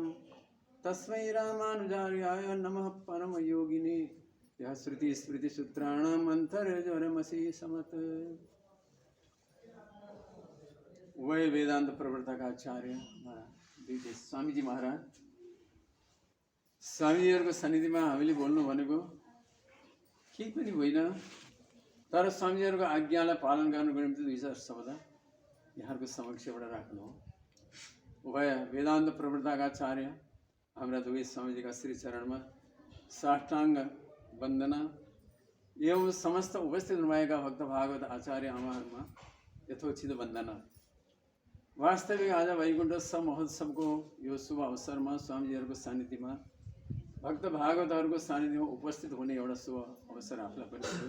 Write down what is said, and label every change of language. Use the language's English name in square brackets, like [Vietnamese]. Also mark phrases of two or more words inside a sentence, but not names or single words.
[Sanskrit] तस्मै रामानुजार्याय नमः परमयोगिने यः श्रुतिस्मृतिसूत्राणाम् अन्तर्ज्वरमशीषमत्। [Nepali] वै वेदांत प्रवर्तक आचार्य स्वामीजी महाराज स्वामीजीहरूको सन्निधिमा हामीले बोल्नु भनेको केही पनि होइन, तर स्वामीजीहरूको आज्ञालाई पालन गर्नुको निम्ति 2 शब्द यहाँहरूको समक्षबाट राख्नु हो। उभय वेदांत प्रवर्तक आचार्य हाम्रा दुवै स्वामीजीका श्री चरणमा साष्टाङ्ग वन्दना एवं समस्त उपस्थित हुनुभएका भक्त भागवत आचार्य आमाहरूमा यथोचित वन्दना। वास्तविक आज वैकुण्ठ महोत्सवको यो शुभ अवसरमा स्वामीजीहरूको सान्निध्यमा भक्त भागवतहरूको सान्निध्यमा उपस्थित हुने एउटा शुभ अवसर आफूलाई पनि थियो।